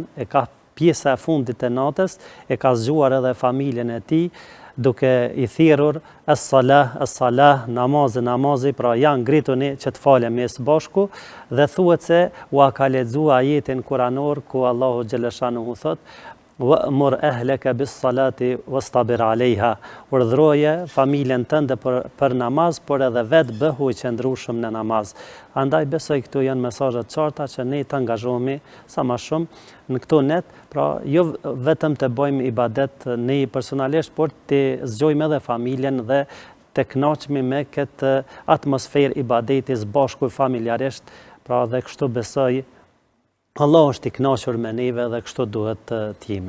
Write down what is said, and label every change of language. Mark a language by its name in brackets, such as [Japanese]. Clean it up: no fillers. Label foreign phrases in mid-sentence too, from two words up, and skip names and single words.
[Albanian] e ka pjesa e fundit të natës, e ka zgjuar edhe familjen e tij, duke i thirrur es-salah, namazi, pra janë ngrituni që të falemi së bashku, dhe thuhet se u ka lexuar ajetin kuranor ku Allahu xhaleshanuhu thot: [Arabic] "وأمر أهلك بالصلاة واصطبر عليها", [Albanian] urdhroje familjen tënde për namaz, por edhe vetë bëhu i qëndrueshëm në namaz. Andaj besoj këtu janë mesazhe të qarta që ne të angazhohemi sa më shumë në këto net, pra jo vetëm të bëjmë ibadet ne personalisht, por të zgjojmë edhe familjen dhe të kënaqemi me këtë atmosferë ibadeti së bashku familjarisht, pra dhe kështu besoj Allah është i kënaqur me neve dhe kështu duhet të jemi.